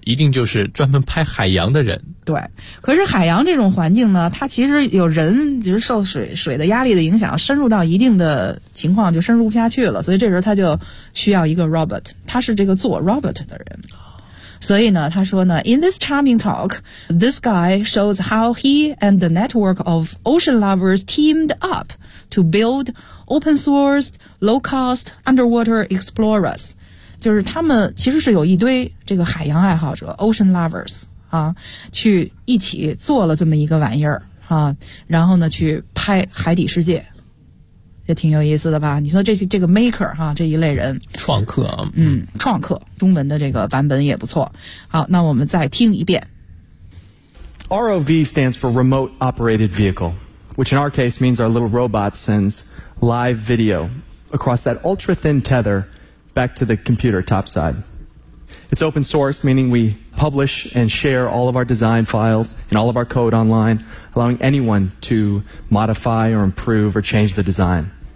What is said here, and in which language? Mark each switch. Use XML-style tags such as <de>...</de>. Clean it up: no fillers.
<zh>一定就是专门拍海洋的人。对，可是海洋这种环境呢，它其实有人就是受水的压力的影响，深入到一定的情况就深入不下去了，所以这时候他就需要一个 robot， 他是这个做 robot 的人。所以呢，他说呢</zh> <en>，In this charming talk, this guy shows how he and the network of ocean lovers teamed up to build open-source, low-cost underwater explorers.</en> <zh>就是他们其实是有一堆这个海洋爱好者 ocean lovers 啊，去一起做了这么一个玩意儿啊，然后呢去拍海底世界，也挺有意思的吧？你说这个 maker 哈、啊、这一类人，创客，嗯，创客，中文的这个版本也不错。好，那我们再听一遍。</zh> <en>ROV stands for Remote Operated Vehicle, which in our case means our little robot sends live video across that ultra thin tether back to the computer topside. It's open source, meaning we publish and share all of our design files and all of our code online, allowing anyone to modify or improve or change the design.</en>